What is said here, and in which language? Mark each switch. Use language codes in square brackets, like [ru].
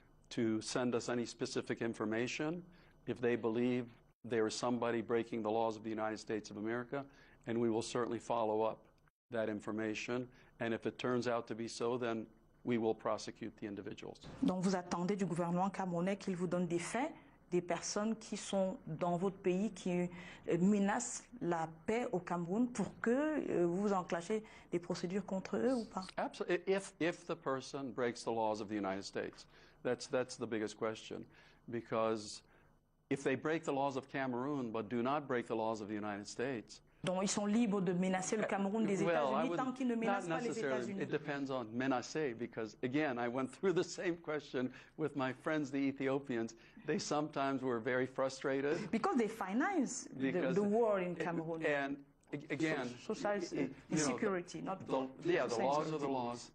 [en] To send us any specific information if they believe there is somebody breaking the laws of the United States of America, and we will certainly follow up that information. And if it turns out to be so, then we will prosecute the individuals. [fr] Donc vous attendez du gouvernement camerounais qu'il vous donne des faits, des personnes qui sont dans votre pays, qui menacent la paix au Cameroun pour que vous enclenchez des procédures contre eux ou pas? [en] Absolutely. If the person breaks the laws of the United States, that's the biggest question, because if they break the laws of Cameroon but do not break the laws of the United States. [fr] Donc ils sont libres de menacer le Cameroun des États-Unis tant qu'ils ne menacent pas les États-Unis. [en] It depends on menacer, because again, I went through the same question with my friends, the Ethiopians. They sometimes were very frustrated. Because they finance the war in Cameroon. And again, social insecurity, not the laws are the laws.